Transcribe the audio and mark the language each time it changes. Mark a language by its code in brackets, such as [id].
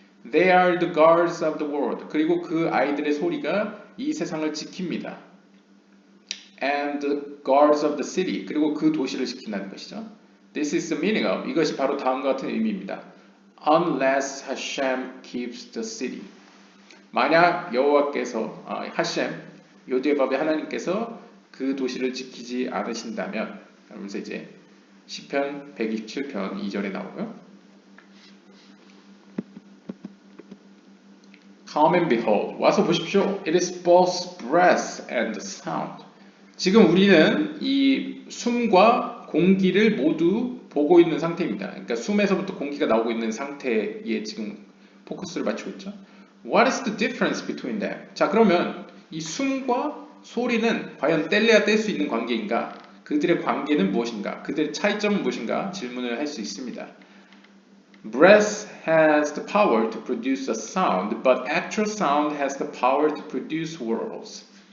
[en] They are the guards of the world. [ko] 그리고 그 아이들의 소리가 이 세상을 지킵니다. [en] And the guards of the city. [ko] 그리고 그 도시를 지킨다는 것이죠. [en] This is the meaning of. [ko] 이것이 바로 다음과 같은 의미입니다. [en] Unless Hashem keeps the city. [ko] 만약 여호와께서 하셴 요디에밥의 하나님께서 그 도시를 지키지 않으신다면, 그러면서 이제 시편 127편 2절에 나오고요. [en] Come and behold. [ko] 와서 보십시오. [en] It is both breath and sound. [ko] 지금 우리는 이 숨과 공기를 모두 보고 있는 상태입니다. 그러니까 숨에서부터 공기가 나오고 있는 상태에 지금 포커스를 맞추고 있죠. [en] What is the difference between them? [ko] 자, 그러면 이 숨과 소리는 과연 뗄래야 뗄 수 있는 관계인가? 그들의 관계는 무엇인가? 그들의 차이점은 무엇인가? 질문을 할 수 있습니다. [en] Breath has the power to produce a sound, but actual sound has the power to produce words.